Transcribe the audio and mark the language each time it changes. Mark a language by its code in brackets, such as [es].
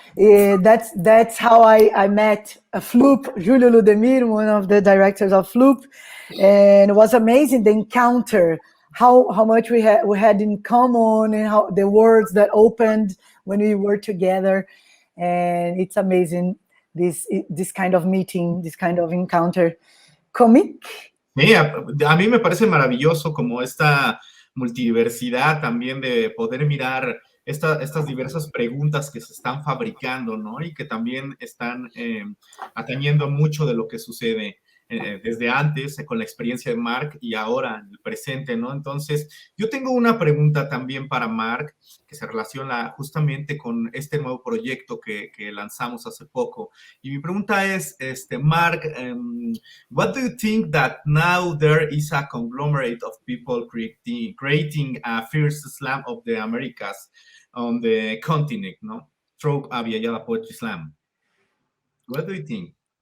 [en] That's how I met Floop, Julio Ludemir, one of the directors of Floop. And it was amazing, the encounter, how much we had in common and how the words that opened when we were together. And it's amazing, this kind of meeting, this kind of encounter. Comikk. [es] Sí, a mí me parece maravilloso como esta multidiversidad también de poder mirar estas diversas preguntas que se están fabricando, ¿no? Y que también están atañendo mucho de lo que sucede desde antes, con la experiencia de Marc y ahora en el presente, ¿no? Entonces, yo tengo una pregunta también para Marc, que se relaciona justamente con este nuevo proyecto que lanzamos hace poco. Y mi pregunta es, [en] Marc, what do you think that now there is a conglomerate of people creating a first slam of the Americas on the continent, [es] no? [en] Through Abiyala Poetry Slam. What do you think?